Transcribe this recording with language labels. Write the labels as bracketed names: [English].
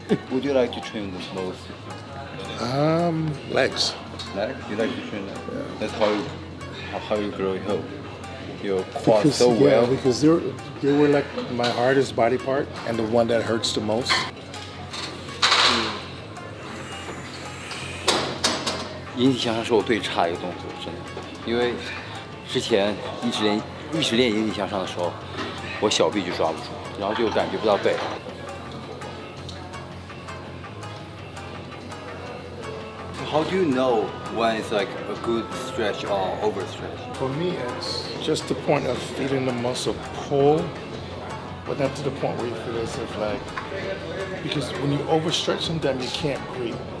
[English] Would you like to train the most? Legs. Legs? You like to train legs? Yeah. That's how you grow your quads so well. Yeah, because they were like my hardest body part and the one that hurts the most. [Chinese] 引体向上是我最差一个动作，真的，因为之前一直练引体向上的时候，我小臂就抓不住，然后就感觉不到背。 [English] How do you know when it's like a good stretch or overstretch? For me, it's just the point of feeling the muscle pull, but not to the point where you feel as if like, because when you overstretch, sometimes you can't breathe.